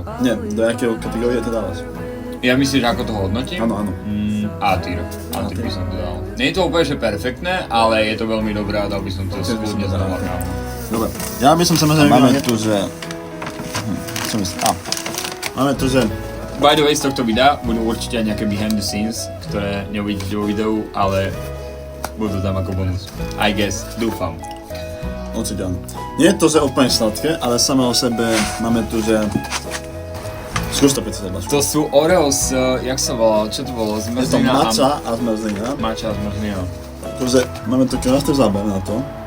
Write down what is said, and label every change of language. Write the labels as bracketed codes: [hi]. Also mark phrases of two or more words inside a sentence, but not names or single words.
[sk] Nie, do jakého kategórie to dávaš? Ja myslím, že ako to hodnotím? Áno. A-tier. A-tier by som to dal. Nie je to úplne, že perfektné, ale je to veľmi dobré a dal by som to skúdne znova. Dobre. Ja by som samozrejme... Máme tu, že... Čo myslím? Máme tu, že... [en] By the way, [sk] z tohto videa budú určite aj nejaké [en] behind the scenes, [sk] ktoré neuvidíte vo videu, ale budú tam ako bonus. [en] I guess, [sk] dúfam. Určite áno. Nie je to, že úplne sladké, ale samé o sebe máme tu, že... Skús to pri sebe. To sú Oreos, jak sa volá, čo to bolo? Je to matcha a zmrzlina. Matcha a zmrzlina. Takže máme tu krásne zábav na to.